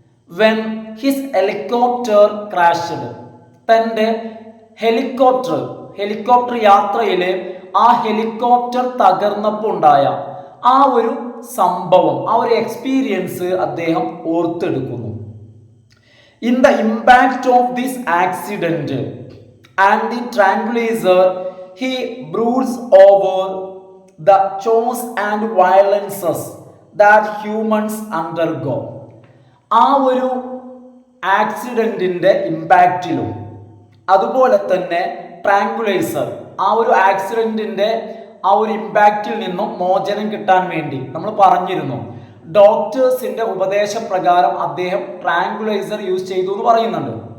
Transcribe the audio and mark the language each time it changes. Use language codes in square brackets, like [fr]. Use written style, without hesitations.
[en] when his helicopter crashed, [ml] തൻ്റെ helicopter യാത്രയിൽ ആ ഹെലികോപ്റ്റർ തകർന്നപ്പോൾ ഉണ്ടായ ആ ഒരു സംഭവം, ആ ഒരു എക്സ്പീരിയൻസ് അദ്ദേഹം ഓർത്തെടുക്കുന്നു. [en] In the impact of this accident and the tranquilliser he broods over the chores and violences that humans undergo. [ml] ആ ഒരു ആക്സിഡൻറ്റിൻ്റെ ഇമ്പാക്റ്റിലും അതുപോലെ തന്നെ ട്രാങ്കുലൈസർ, ആ ഒരു ആക്സിഡൻറ്റിൻ്റെ ആ ഒരു ഇമ്പാക്റ്റിൽ നിന്നും മോചനം കിട്ടാൻ വേണ്ടി നമ്മൾ പറഞ്ഞിരുന്നു. ഡോക്ടേഴ്സിൻ്റെ ഉപദേശപ്രകാരം അദ്ദേഹം ട്രാങ്കുലൈസർ യൂസ് ചെയ്തു എന്ന് പറയുന്നുണ്ട്.